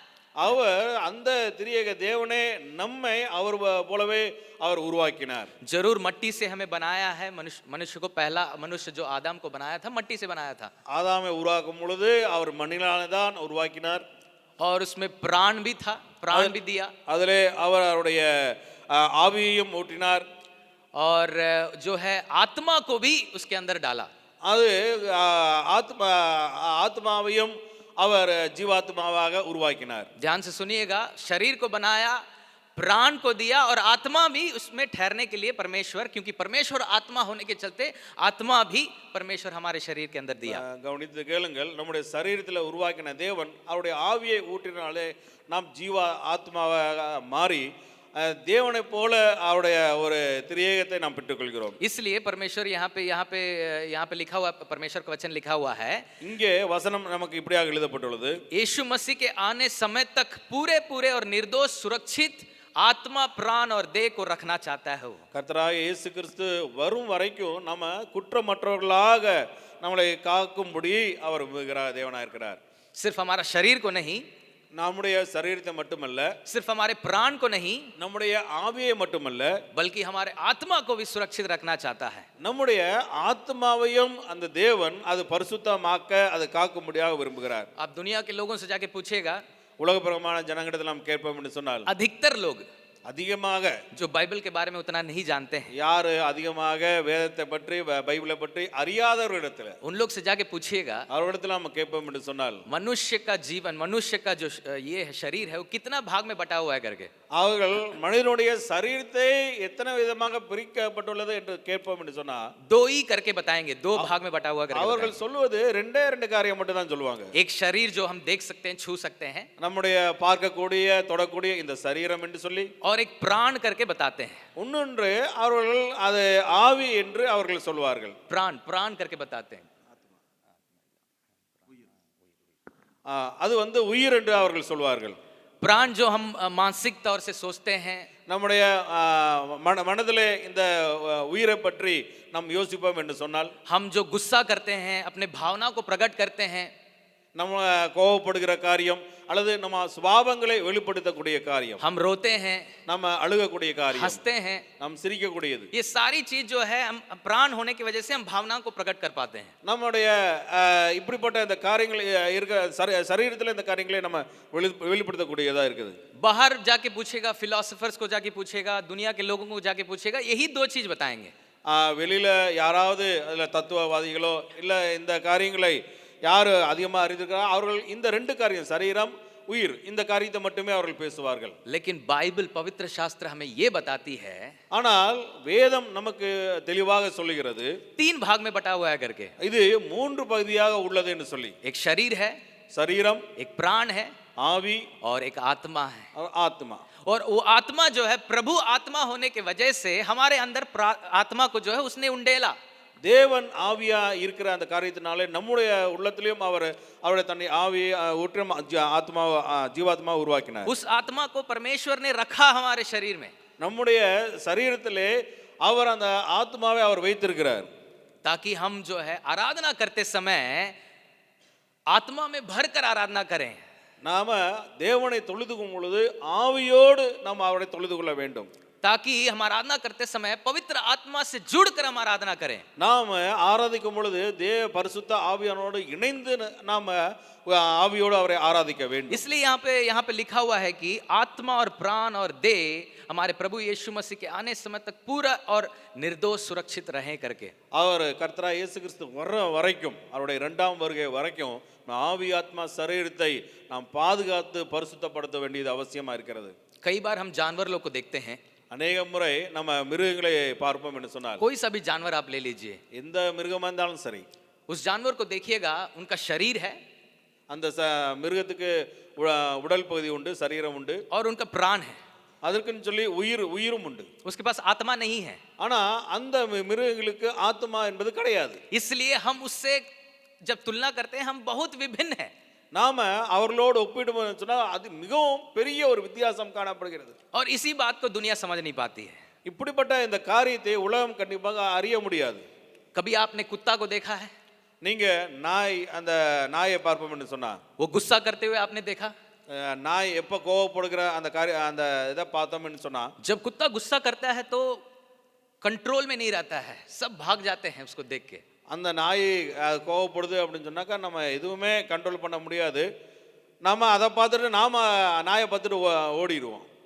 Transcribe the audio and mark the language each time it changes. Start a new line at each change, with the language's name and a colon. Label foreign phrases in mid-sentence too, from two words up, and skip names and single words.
Tamil: அவர் அந்த திரியேக தேவனே நம்மை அவர் போலவே அவர் உருவாக்கினார்.
Hindi: जरूर मट्टी से हमें बनाया है. मनुष्य को पहला मनुष्य जो आदम को बनाया था मट्टी से बनाया था.
Tamil: ஆதாமை உருவாக்கும் பொழுது அவர் மண்ணினாலே தான் உருவாக்கினார்.
Hindi: और उसमें प्राण भी था, प्राण भी दिया.
Tamil: அதிலே அவர் அவருடைய ஆவியையும் ஊற்றினார்.
Hindi: और जो है आत्मा को भी उसके अंदर डाला.
Tamil: அது ஆத்மாவையும் அவர் ஜீவாத்மாவாக உருவாக்கினார்.
Hindi: ध्यान से सुनिएगा, शरीर को बनाया, प्राण को दिया और आत्मा भी उसमें ठहरने के लिए परमेश्वर, क्योंकि परमेश्वर आत्मा होने के चलते आत्मा भी परमेश्वर हमारे शरीर के अंदर दिया.
Tamil: கவனித்து கேளுங்கள், நம்முடைய சரீரத்தில் உருவாக்கின தேவன் அவருடைய ஆவியை ஊற்றினாலே நாம் ஜீவா ஆத்மாவாக மாறி தேவனை போல அவருடைய ஒரு திரியேகத்தை நாம் பெற்றுக்கொள்கிறோம்.
Hindi: इसलिए परमेश्वर यहाँ पे लिखा हुआ, परमेश्वर का वचन लिखा हुआ है.
Tamil: இங்கே வசனம் நமக்கு இப்படியாக எழுதப்பட்டுள்ளது.
Hindi: यीशु मसीह के आने समय तक पूरे और निर्दोष सुरक्षित आत्मा, प्राण और देह को रखना चाहता है.
Tamil: கர்த்தராகிய இயேசு கிறிஸ்து வரும் வரைக்கும் நம்ம குற்றமற்றவர்களாக நம்மளை காக்கும்படி அவர் தேவனாக இருக்கிறார்.
Hindi: सिर्फ हमारा शरीर को नहीं,
Tamil: நம்முடைய சரீரத்தை மட்டுமல்ல,
Hindi: सिर्फ हमारे प्राण को नहीं,
Tamil: நம்முடைய ஆவியை மட்டுமல்ல,
Hindi: बल्कि हमारे आत्मा को भी सुरक्षित रखना चाहता है.
Tamil: நம்முடைய ஆத்மாவையும் அந்த தேவன் அது பரிசுத்தமாக்க அது காக்கும்படியாக விரும்புகிறார்.
Hindi: आप दुनिया के लोगों से जाके पूछिएगा,
Tamil: உலகப்பிரமான ஜனங்களிடத்தில் நாம் கேட்போம் என்று சொன்னால்
Hindi: अधिकतर लोग
Tamil: அதிகமாக
Hindi: जो बाइबल के बारे में उतना नहीं जानते हैं,
Tamil: யாரு அதிகமாக வேதத்தை பற்றி பைபிளை பற்றி அறியாதவர்களிடத்தில்
Hindi: उन लोग से जाके पूछिएगा,
Tamil: அவர்களிடத்தில் நாம் கேட்போம் என்று சொன்னால்
Hindi: मनुष्य का जीवन, मनुष्य का जो ये शरीर है वो कितना भाग में बटा हुआ है करके.
Tamil: அவர்கள் மனிதனுடைய சரீரத்தை எத்தனை விதமாக பிரிக்கப்பட்டுள்ளது என்று கேட்போம் என்று சொன்னா
Hindi: 2 ही करके बताएंगे, 2 भाग में बटा हुआ करके
Tamil: அவர்கள்
Hindi: बताएंगे.
Tamil: சொல்லுவது 2 காரியம் மட்டும் தான் சொல்லுவாங்க.
Hindi: एक शरीर जो हम देख सकते हैं, छू सकते हैं,
Tamil: நம்முடைய பார்க்கக்கூடிய தொடக்கூடிய இந்த சரீரம் என்று சொல்லி,
Hindi: और एक प्राण करके बताते हैं.
Tamil: இன்னொன்று அவர்கள் அது ஆவி என்று அவர்கள் சொல்வார்கள்.
Hindi: प्राण करके बताते हैं.
Tamil: அது உயிர் என்று அவர்கள் சொல்வார்கள்.
Hindi: प्राण जो हम मानसिक तौर से सोचते हैं,
Tamil: நம்முடைய மனதிலே இந்த உயிரை பற்றி நாம் யோசிப்போம் என்று சொன்னால்,
Hindi: हम जो गुस्सा करते हैं, अपने भावना को प्रकट करते हैं,
Tamil: நம்ம கோபப்படுகிற காரியம் அல்லது நம்ம சுபாவங்களை வெளிப்படுத்தக்கூடிய காரியம்,
Hindi: हम रोते हैं,
Tamil: நம்ம அழுகக்கூடிய காரியம்,
Hindi: हंसते हैं,
Tamil: நாம் சிரிக்கக்கூடியது,
Hindi: ये सारी चीज जो है हम प्राण होने की वजह से हम भावनाओं को प्रकट कर पाते हैं.
Tamil: நம்முடைய இப்படிப்பட்ட இந்த காரியங்கள் இருக்க சரீரத்தில் இந்த காரியங்களை நம்ம வெளிப்படுத்தக்கூடியதா இருக்குது.
Hindi: बाहर जाके पूछेगा, फिलोसोफर्स को जाके पूछेगा, दुनिया के लोगों को जाके पूछेगा, यही 2 चीज बताएंगे.
Tamil: வெளியில யாராவது அதுல தத்துவவாதிகளோ இல்ல இந்த காரியங்களை யாரு அதிகமாக அறிந்திருக்கிறார் அவர்கள் இந்த 2 காரியம், சரீரம் உயிர் இந்த காரியத்தை மட்டுமே அவர்கள் பேசுவார்கள்.
Hindi: लेकिन बाइबल पवित्र शास्त्र हमें ये बताती है,
Tamil: ஆனால் வேதம் நமக்கு தெளிவாக சொல்லுகிறது
Hindi: 3 भाग में बटा हुआ है करके।
Tamil: இது 3 பகுதியாக உள்ளது என்று சொல்லி.
Hindi: एक शरीर है,
Tamil: சரீரம்,
Hindi: एक प्राण है
Tamil: ஆவி,
Hindi: और एक आत्मा है।
Tamil: ஆத்மா.
Hindi: और वो आत्मा जो है प्रभु आत्मा होने के वजह से हमारे अंदर आत्मा को जो है उसने उंडेला।
Tamil: தேவன் ஆவியா இருக்கிற அந்த காரியத்தினாலே நம்முடைய உள்ளத்திலும் அவருடைய தன்னை ஆவியை ஊற்ற ஆத்மா ஜீவாத்மா உருவாக்கினார்.
Hindi: उस आत्मा को परमेश्वर ने रखा हमारे शरीर में,
Tamil: நம்முடைய சரீரத்திலே அவர் அந்த ஆத்மாவை அவர் வைத்திருக்கிறார்.
Hindi: ताकि हम जो है आराधना करते समय आत्मा में भरकर आराधना करें।
Tamil: நாம தேவனை தொழுதுகும் பொழுது ஆவியோடு நாம் அவரை தொழுது கொள்ள வேண்டும்.
Hindi: ताकि हम आराधना करते समय पवित्र आत्मा से जुड़कर हम आराधना करें।
Tamil: நாம் ஆராதிக்கும் பொழுது தேவ பரிசுத்த ஆவியானோடு இணைந்து நாம ஆவியோடு அவரை ஆராதிக்க வேண்டும்.
Hindi: इसलिए यहाँ पे लिखा हुआ है कि आत्मा और प्राण और देह हमारे प्रभु यीशु मसीह के आने समय तक पूरा और निर्दोष सुरक्षित रहे करके।
Tamil: அவர் கர்த்தரா இயேசு கிறிஸ்து வர வரைக்கும் அவருடைய 2ஆம் வருகை வரைக்கும் ஆவி ஆத்மா சரீரத்தை நாம் பாதுகாத்து பரிசுத்தப்படுத்த வேண்டியது அவசியமா இருக்கிறது.
Hindi: कई बार हम जानवर लोग को देखते हैं,
Tamil: அநேக முறை நம்ம மிருகங்களை பார்ப்போம் என்று சொன்னால்,
Hindi: कोई सा भी जानवर आप ले लीजिए,
Tamil: எந்த மிருகமா இருந்தாலும் சரி,
Hindi: उस जानवर को देखिएगा, उनका शरीर है
Tamil: அந்த மிருகத்துக்கு உடல் பகுதி உண்டு, சரீரம் உண்டு,
Hindi: और उनका प्राण है,
Tamil: அதற்குன்னு சொல்லி உயிரும் உண்டு.
Hindi: उसके पास आत्मा नहीं है।
Tamil: ஆனா அந்த மிருகங்களுக்கு ஆத்மா என்பது கிடையாது.
Hindi: इसलिए हम उससे जब तुलना करते हैं हम बहुत विभिन्न हैं।
Tamil: நாம அவர்களோடு ஒப்பிடும் சொன்னா அது மிகவும் பெரிய ஒரு வித்தியாசம் காணப்படுகிறது.
Hindi: और इसी बात को दुनिया समझ नहीं पाती है।
Tamil: இப்படிப்பட்ட இந்த காரியத்தை உலகம் கண்டிப்பாக அறிய முடியாது.
Hindi: कभी आपने कुत्ता को देखा है?
Tamil: நீங்க அந்த நாயை பார்ப்போம் என்று சொன்னா,
Hindi: वो गुस्सा करते हुए आपने देखा?
Tamil: நாய் எப்ப கோவப்படுகிற அந்த இதை பார்த்தோம்னு சொன்னா,
Hindi: जब कुत्ता गुस्सा करता है तो कंट्रोल में नहीं रहता है, सब भाग जाते हैं उसको देख के।
Tamil: அந்த நாய் கோவப்படுது அப்படின்னு சொன்னாக்கா நம்ம எதுவுமே கண்ட்ரோல் பண்ண முடியாது. நாம அதை பார்த்துட்டு நாயை பார்த்துட்டு ஓடிடுவோம்.